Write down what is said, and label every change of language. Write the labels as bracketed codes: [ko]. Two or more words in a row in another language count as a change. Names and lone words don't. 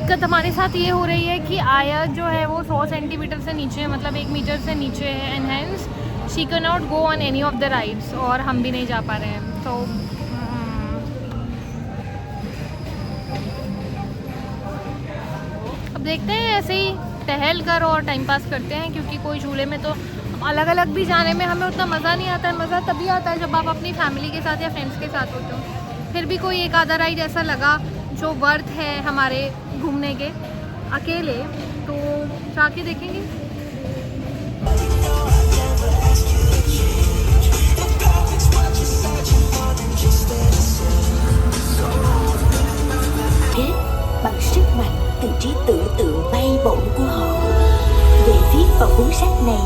[hi] हमारे साथ ये हो रही है कि आयत जो है वो 100 सेंटीमीटर से नीचे, मतलब 1 मीटर से नीचे है, [en] and hence she cannot go on any of the rides, [hi] और हम भी नहीं जा पा रहे हैं। तो अब देखते हैं, ऐसे ही टहल कर और [en] time pass [hi] करते हैं, क्योंकि कोई झूले में तो अलग अलग भी जाने में हमें उतना मज़ा नहीं आता है। मज़ा तभी आता है जब आप अपनी फैमिली के साथ या फ्रेंड्स के साथ होते हो। फिर भी कोई एक आधा राइड ऐसा लगा जो वर्थ है हमारे घूमने के, अकेले, तो जाके देखेंगे। [vi] Bằng sức mạnh từ trí tưởng tượng bay bổng của họ để viết vào cuốn sách này.